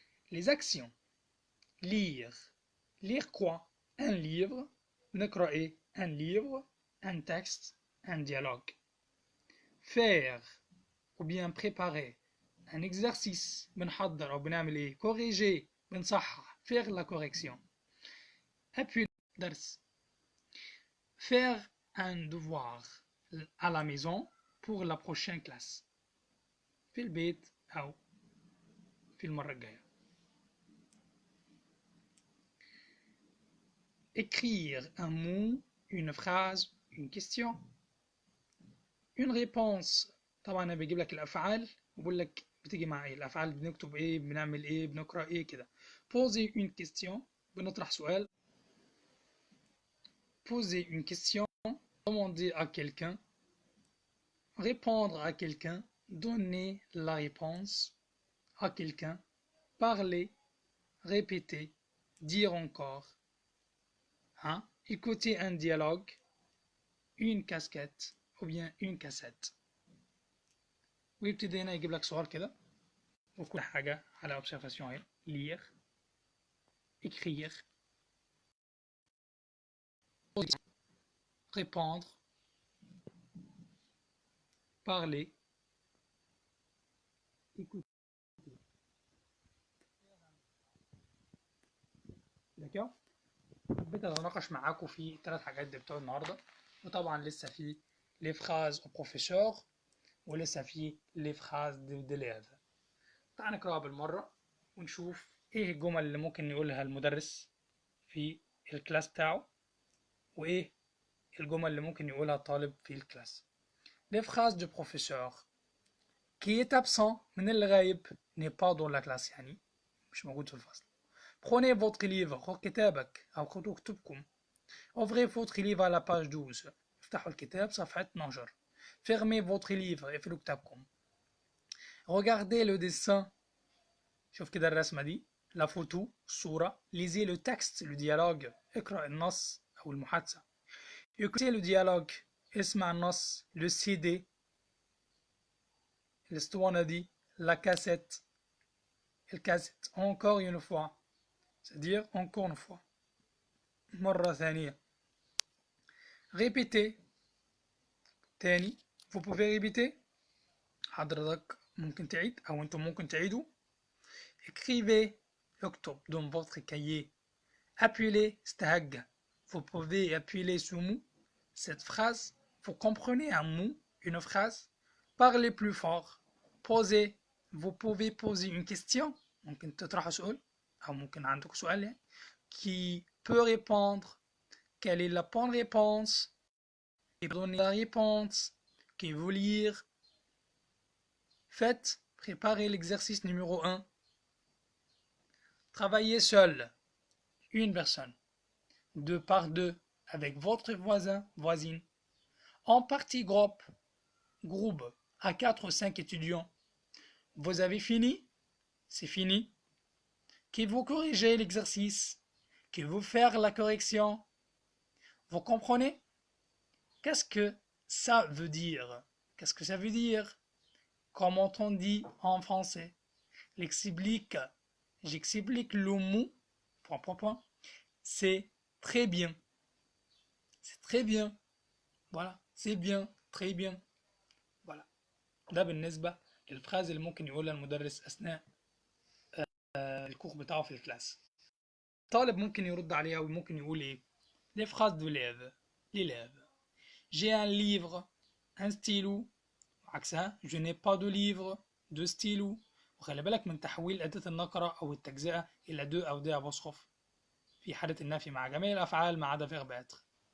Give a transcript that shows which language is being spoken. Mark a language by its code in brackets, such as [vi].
[fr] Les actions. Lire. Lire quoi? Un livre. نقرأ un livre, un texte, un dialogue. Faire ou bien préparer un exercice. [ar] بنحضر أو بنعمل إيه؟ corriger. [fr] بنصحح. Faire la correction. Appuyer درس. Faire un devoir à la maison pour la prochaine classe. [ar] في البيت أو في المرة الجاية. [fr] Écrire un mot, une phrase, une question. Une réponse. [ar] طبعا انا بجيب لك الافعال وبقول لك بتيجي مع ايه الافعال، بنكتب ايه، بنعمل ايه، بنقرا ايه كده. [fr] poser une question، [ar] بنطرح سؤال. [fr] poser une question، demander à quelqu'un. répondre à quelqu'un، donner la réponse à quelqu'un. parler, répéter, dire encore. Hein? Écouter un dialogue, une casquette ou bien une cassette. [ar] ويبتدي هنا يجيب لك سؤال كده وكل حاجة على observation اهي. [fr] lire, écrire, répondre, parler, écouter. d'accord. [ar] حبيت اتناقش معاكم في الثلاث حاجات دي بتوع النهارده، وطبعا لسه في [fr] les phrases au professeur [ar] ولسه في [fr] les phrases d'élèves. [ar] تعال نقراها بالمرة ونشوف ايه الجمل اللي ممكن يقولها المدرس في الكلاس بتاعه وايه الجمل اللي ممكن يقولها الطالب في الكلاس. [fr] les phrases du professeur. qui est absent [ar] من اللي غايب [fr] n'est pas dans la classe، [ar] يعني مش موجود في الفصل. [fr] prenez votre livre، [ar] خذ كتابك أو خذوا كتبكم. [fr] ouvrez votre livre à la page 12، [ar] افتحوا الكتاب صفحة 12. [fr] fermez votre livre، [ar] اقفلوا كتابكم. [fr] regardez le dessin، [ar] شوف كده الرسمة دي، [fr] la photo، الصورة. lisez le texte، le dialogue، [ar] اقرأ النص أو المحادثة. [fr] écoutez le dialogue، [ar] اسمع النص. [fr] le CD، [ar] الاسطوانة دي. [fr] la cassette، الكاسيت. encore une fois، c'est-à-dire encore une fois، [ar] مرة ثانية. [fr] répétez، تاني. vous pouvez répéter، [ar] حضرتك ممكن تعيد أو أنتم ممكن تعيدوا. [fr] écrivez، اكتب dans votre cahier. appuyez، استهجى. vous pouvez appuyer ce mot، cette phrase. vous comprenez un mot، une phrase. parlez plus fort. posez، vous pouvez poser une question، [ar] ممكن تطرحوا سؤال أو ممكن عندك سؤال يعني. [fr] qui peut répondre، quelle est la bonne réponse، et donner la réponse, qui veut lire. Faites, préparez l'exercice numéro 1. Travaillez seul, une personne, 2 par 2, avec votre voisin, voisine. En partie groupe, à 4 ou 5 étudiants. Vous avez fini? C'est fini. Qui vous corrigez l'exercice? Qui veut faire la correction? Vous comprenez? Qu'est-ce que ça veut dire? Qu'est-ce que ça veut dire? Comment on dit en français? J'explique le mot, c'est très bien. C'est très bien. Voilà, c'est bien, très bien. voilà. [ar] ده بالنسبة للفراز اللي ممكن يقولها المدرس أثناء الكورس بتاعه في الكلاس. الطالب ممكن يرد عليها وممكن يقول ايه؟ [fr] les phrases d'élèves. l'élève. J'ai un livre, un stylo. عكسها je n'ai pas de livre, de stylo. [ar] وخلي بالك من تحويل أداة النكرة أو التجزئة إلى دو أو دي أبوستروف في حالة النفي مع جميع الأفعال ما عدا verbe être.